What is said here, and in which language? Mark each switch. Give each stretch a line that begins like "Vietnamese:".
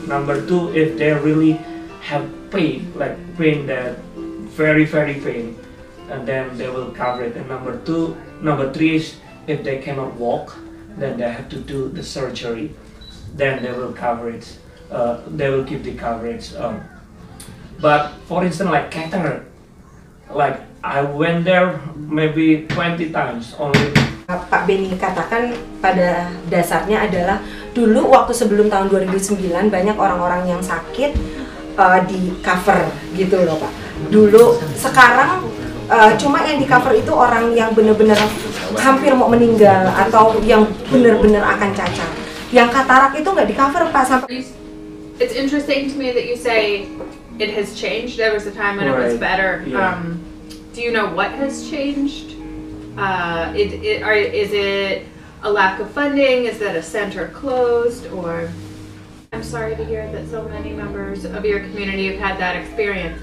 English: Number two, if they really have pain, like pain that very, very pain, and then they will cover it. And number three is if they cannot walk, then they have to do the surgery, then they will cover it. They will give the coverage. But for instance, like cataract, like I went there maybe 20 times only.
Indonesian: Pak Benny katakan pada dasarnya adalah dulu waktu sebelum tahun 2009 banyak orang-orang yang sakit di cover gitu loh Pak. Dulu, sekarang cuma yang di cover itu orang yang benar-benar hampir mau meninggal atau yang benar-benar akan cacat. Yang katarak itu nggak di cover Pak sampai.
English: It's interesting to me that you say it has changed. There was a time when it was better. Do you know what has changed? Is it a lack of funding? Is that a center closed? Or I'm sorry to hear that so many members of your community have had that experience.